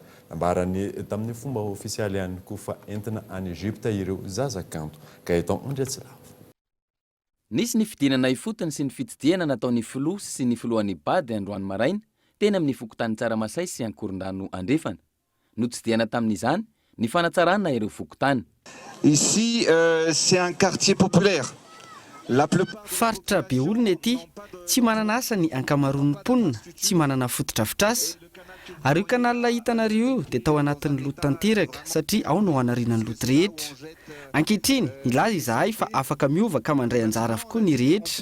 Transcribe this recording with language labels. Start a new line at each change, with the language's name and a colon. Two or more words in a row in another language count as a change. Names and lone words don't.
Malagasy: Nambarany tamin'ny fomba ofisialy ihany koa fa entina any Egypta ireo zazakanto ka eto Andriatsilavo. Nisy ny fidinana ifotony sy ny fitsidihana nataon'ny filoha sy ny filohan'ny bad androany maraina teny amin'ny fokotany tsaramasay sy akoron-drano andrefana. Notsidihana tamin'izany ny fanatsarana ireo fokotany.
French: Ici, c'est un quartier populaire.
Malagasy: Faritra be olona ety, tsy manana asa ny ankamaroan'ny mponina, tsy manana fotodrafitrasa. Ary io kanalina hitanareo dia tao anatin'ny loto tanteraka satria ao no hanariana ny loto rehetra. Ankehitriny, ilaza izahay fa afaka miova ka mandray anjara avokoa ny rehetra.